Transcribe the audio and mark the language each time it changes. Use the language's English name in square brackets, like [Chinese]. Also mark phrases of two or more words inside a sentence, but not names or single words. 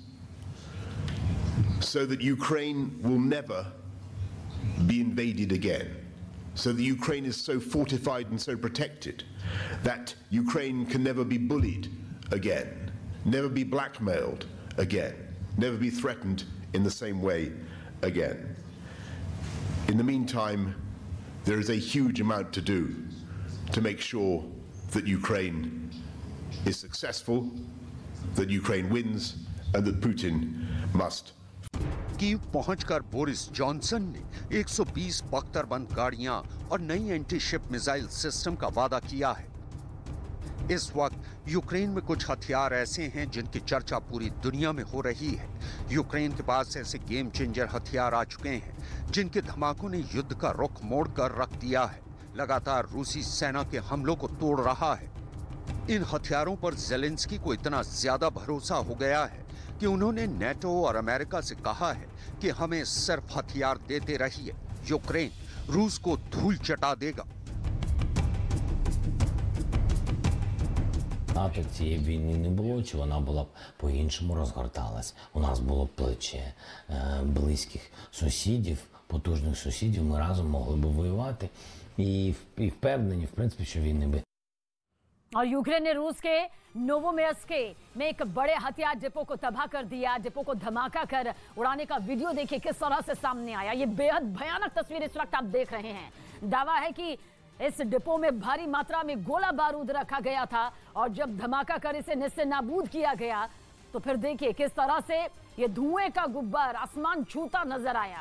[English] so that Ukraine will never be invaded again, so that Ukraine is so fortified and so protected that Ukraine can never be bullied again, never be blackmailed again, never be threatened in the same way again. In the meantime, there is a huge amount to do to make sure that Ukraine is successful, that Ukraine wins, and that Putin must. [Hindi] कीव पहुंचकर बोरिस जॉनसन ने 120 बख्तरबंद गाड़ियां और नई [English] anti ship missile system [Hindi] का वादा किया है। इस वक्त यूक्रेन में कुछ हथियार ऐसे हैं जिनकी चर्चा पूरी दुनिया में हो रही है। यूक्रेन के पास ऐसे [English] game changer [Hindi] हथियार आ चुके हैं जिनके धमाकों ने युद्ध का रुख मोड़कर रख दिया है, लगातार रूसी सेना के हमलों को तोड़ रहा है। इन हथियारों पर ज़ेलेंस्की को इतना ज्यादा भरोसा हो गया है कि उन्होंने नेटो और अमेरिका से कहा है कि हमें सिर्फ हथियार देते रहिए, यूक्रेन रूस को धूल चटा देगा। [Ukrainian] НАТО цієї війни не було, чи вона була б по-іншому розгорталась. У нас було б плече близьких сусідів, потужних сусідів, ми разом могли б воювати і впевнені, в принципі, що війни би. [Hindi] और यूक्रेन ने रूस के नोवोमेयर्स्क में एक बड़े हथियार डिपो को तबाह कर दिया। डिपो को धमाका कर उड़ाने का वीडियो देखिए किस तरह से सामने आया। ये बेहद भयानक तस्वीर इस वक्त आप देख रहे हैं। दावा है कि इस डिपो में भारी मात्रा में गोला बारूद रखा गया था और जब धमाका कर इसे निस्से नाबूद किया गया तो फिर देखिए किस तरह से ये धुएं का गुब्बार आसमान छूता नजर आया।